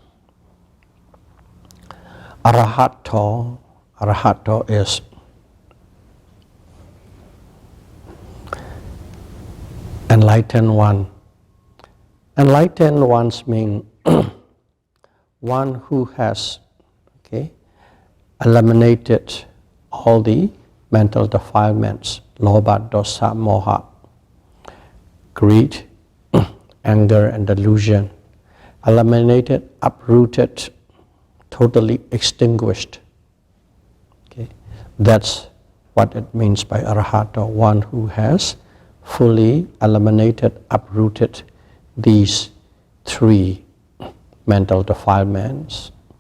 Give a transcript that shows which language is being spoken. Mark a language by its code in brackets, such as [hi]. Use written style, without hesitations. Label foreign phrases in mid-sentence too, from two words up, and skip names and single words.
[en] Arahato is enlightened one. Enlightened ones mean one who has eliminated all the mental defilements, [pi] lobha, dosa, moha, [en] greed, anger and delusion, eliminated, uprooted, totally extinguished. That's what it means by arahato, one who has fully eliminated, uprooted these three mental defilements.